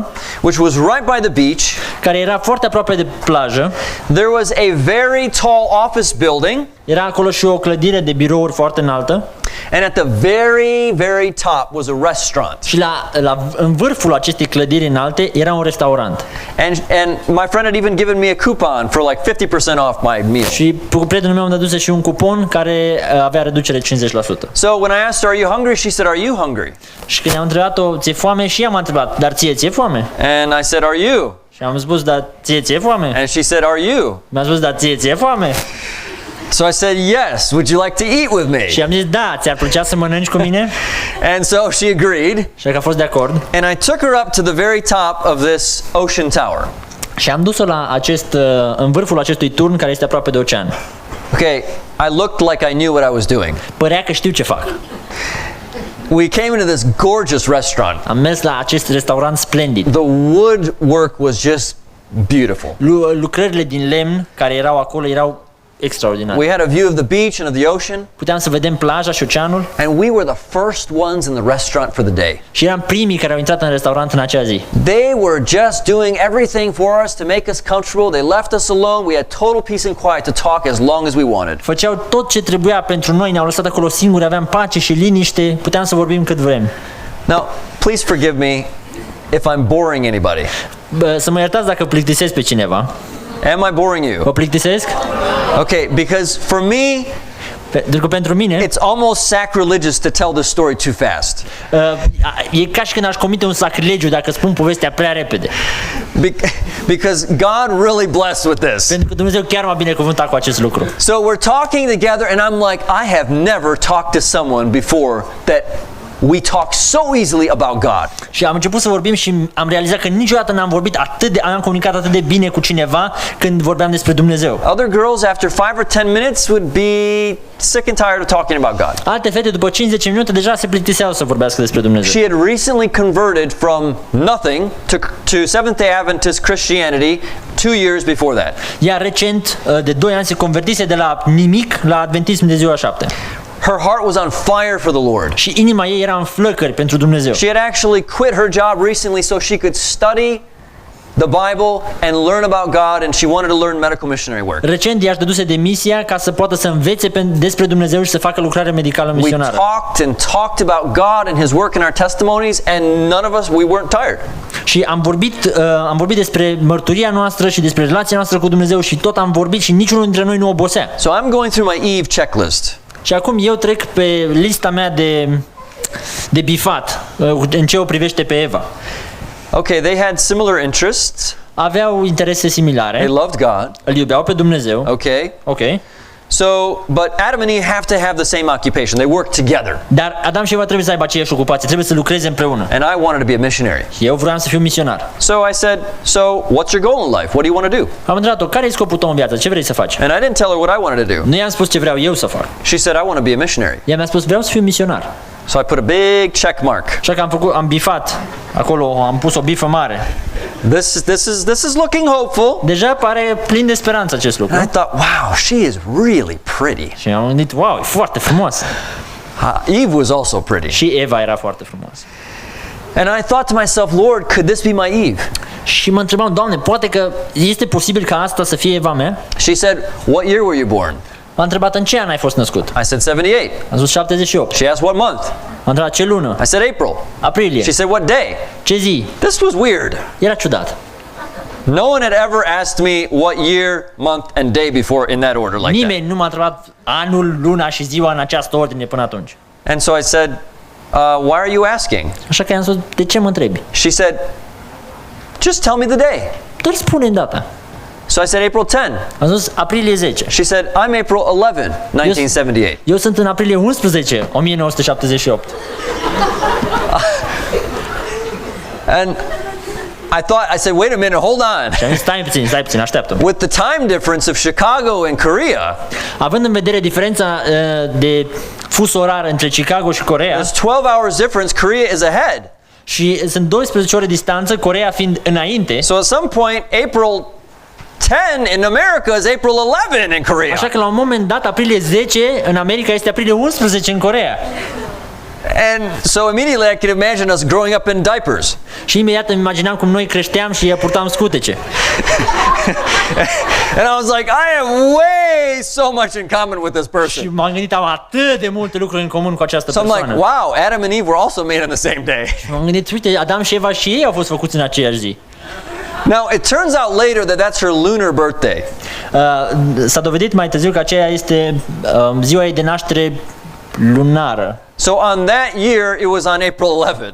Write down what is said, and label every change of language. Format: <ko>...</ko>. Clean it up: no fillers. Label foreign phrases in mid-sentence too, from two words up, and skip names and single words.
<en>which was right by the beach.</en> <ro>Care era foarte aproape de plajă.</ro> <en>There was a very tall office building.</en> <ro>Era acolo și o clădire de birouri foarte înaltă.</ro> <en>And at the very, very top was a restaurant.</en> <ro>Și în vârful acestei clădiri înalte era un restaurant.</ro> <en>And my friend had even given me a coupon for like 50% off my meal.</en> <ro>Și prietenul meu mi-a dat și un cupon care avea reducere 50%.</ro> <en>So when I asked her, "Are you hungry?" she said, "Are you hungry?"</en> <ro>Și când am întrebat-o, ți-e foame? Și ea m-a întrebat, dar ție foame?</ro> <en>And I said, "Are you?"</en> <ro>Și am spus, dar ție foame?</ro> <en>And she said, "Are you?"</en> <ro>Mi-a spus, dar ție foame?</ro> <en>So I said, "Yes, would you like to eat with me?"</en> <ro>Și am zis, da, ți-ar plăcea să mănânci cu mine?</ro> <en>And so she agreed.</en> <ro>Și a fost de acord.</ro> <en>And I took her up to the very top of this ocean tower.</en> <ro>Și am dus-o la în vârful acestui turn care este aproape de ocean.</ro> <en>Okay, I looked like I knew what I was doing.</en> <ro>Părea că știu ce fac.</ro> <en>We came into this gorgeous restaurant.</en> <ro>Am mers la acest restaurant splendid.</ro> <en>The woodwork was just beautiful.</en> <ro>Lucrările din lemn care erau acolo erau extraordinare.</ro> <en>We had a view of the beach and of the ocean.</en> <ro>Puteam să vedem plaja și oceanul.</ro> <en>And we were the first ones in the restaurant for the day.</en> <ro>Și eram primii care au intrat în restaurant în acea zi.</ro> <en>They were just doing everything for us to make us comfortable. They left us alone. We had total peace and quiet to talk as long as we wanted.</en> <ro>Făceau tot ce trebuia pentru noi, ne-au lăsat acolo singuri, aveam pace și liniște, puteam să vorbim cât vrem.</ro> <en>Now, please forgive me if I'm boring anybody.</en> <ro>Să mă iertați dacă plictisesc pe cineva.</ro> <en>Am I boring you?</en> <ro>Vă plictisesc?</ro> <en>Okay, because for me,</en> <ro>pentru că pentru mine</ro> <en>it's almost sacrilegious to tell this story too fast.</en> <ro>E ca și când aș comite un sacrilegiu dacă spun povestea prea repede.</ro> <en>Because God really blessed with this.</en> <ro>Pentru că Dumnezeu chiar m-a binecuvântat cu acest lucru.</ro> <en>So we're talking together and I'm like, I have never talked to someone before that we talk so easily about God.</en> <ro>Și am început să vorbim și am realizat că niciodată n-am vorbit am comunicat atât de bine cu cineva când vorbeam despre Dumnezeu.</ro> <en>Other girls after 5 or 10 minutes would be sick and tired of talking about God.</en> <ro>Alte fete după 5-10 minute deja se plictiseau să vorbească despre Dumnezeu.</ro> <en>She had recently converted from nothing to Seventh-day Adventist Christianity 2 years before that.</en> <ro>Ea recent de 2 ani se convertise de la nimic la adventism de ziua 7.</ro> <en>Her heart was on fire for the Lord.</en> <ro>Și inima ei era în flăcări pentru Dumnezeu.</ro> <en>She had actually quit her job recently so she could study the Bible and learn about God, and she wanted to learn medical missionary work.</en> <ro>Recent ea își dăduse demisia ca să poată să învețe despre Dumnezeu și să facă lucrare medicală misionară.</ro> <en>We talked about God and His work in our testimonies, and none of us, we weren't tired.</en> <ro>Și am vorbit despre mărturia noastră și despre relația noastră cu Dumnezeu și tot am vorbit și niciunul dintre noi nu obosea.</ro> <en>So I'm going through my Eve checklist.</en> <ro>Și acum eu trec pe lista mea de bifat în ce o privește pe Eva.</ro> <en>Okay, they had similar interests.</en> <ro>Aveau interese similare.</ro> <en>They loved God.</en> <ro>Îl iubeau pe Dumnezeu.</ro> <en>Okay.</en> <ro>Okay.</ro> <en>So, but Adam and Eve have to have the same occupation. They work together.</en> <ro>Dar Adam și Eva trebuie să aibă aceeași ocupație, trebuie să lucreze împreună.</ro> <en>And I wanted to be a missionary.</en> <ro>Eu vreau să fiu misionar.</ro> <en>So I said, "So, what's your goal in life? What do you want to do?"</en> <ro>Am întrebat-o, care e scopul tău în viață? Ce vrei să faci?</ro> <en>And I didn't tell her what I wanted to do.</en> <ro>Nu i-am spus ce vreau eu să fac.</ro> <en>She said, "I want to be a missionary."</en> <ro>Ea mi-a spus, vreau să fiu misionar.</ro> <en>So I put a big check mark.</en> <ro>Așa că am bifat. Acolo am pus o bifă mare.</ro> <en>This is looking hopeful.</en> <ro>Deja pare plin de speranță acest lucru.</ro> <en>And I thought, wow, she is really pretty.</en> <ro>Și am gândit, wow, e foarte frumoasă.</ro> <en>Eve was also pretty.</en> <ro>Și Eva era foarte frumoasă.</ro> <en>And I thought to myself, Lord, could this be my Eve?</en> <ro>Și mă întrebam, Doamne, poate că este posibil ca asta să fie Eva mea?</ro> <en>She said, "What year were you born?"</en> <ro>M-a întrebat, în ce an ai fost născut?</ro> <en>I said 78.</en> <ro>Am zis 78.</ro> <en>She asked what month.</en> <ro>M-a întrebat, ce lună?</ro> <en>I said April.</en> <ro>Aprilie.</ro> <en>She said what day.</en> <ro>Ce zi?</ro> <en>This was weird.</en> <ro>Era ciudat.</ro> <en>No one had ever asked me what year, month, and day before in that order like</en> <ro>Nimeni nu m-a întrebat anul, luna și ziua în această ordine până atunci.</ro> <en>that. And so I said, why are you asking?</en> <ro>Așa că i-am spus, de ce mă întrebi?</ro> <en>She said, just tell me the day.</en> <ro>Doar spune-mi data.</ro> <en>So I said, April 10.</en> <ro>Am spus aprilie 10.</ro> <en>She said, I'm April 11, 1978.</en> <ro>Eu sunt în aprilie 11, 1978.</ro> <en>And I said, wait a minute, hold on.</en> <ro>Și am zis, stai puțin, așteaptă.</ro> <en>With the time difference of Chicago and Korea,</en> <ro>Având în vedere diferența de fus orar între Chicago și Coreea,</ro> <en>there's 12 hours difference, Korea is ahead.</en> <ro>și sunt 12 ore distanță, Coreea fiind înainte,</ro> <en>So at some point, April 10 in America is April 11 in Korea.</en> <ro>așa că la un moment dat, aprilie 10 în America este aprilie 11 în Coreea.</ro> <en>And so immediately I could imagine us growing up in diapers.</en> <ro>Și imediat îmi imaginam cum noi creșteam și purtam scutece.</ro> <en>And I was like, I have way so much in common with this</en> <ro>Și</ro> <en>person.</en> <ro>m-am gândit, am atât de multe lucruri în comun cu această</ro> <en>So I'm like,</en> <ro>persoană.</ro> <en>wow, Adam and Eve were also made on the same day.</en> <ro>M-am gândit, uite, Adam și Eva și ei au fost făcuți în aceeași zi.</ro> <en>Now, it turns out later that that's her lunar birthday.</en> <ro>S-a dovedit mai târziu că aceea este ziua ei de naștere lunară.</ro> <en>So on that year, it was on April 11.</en>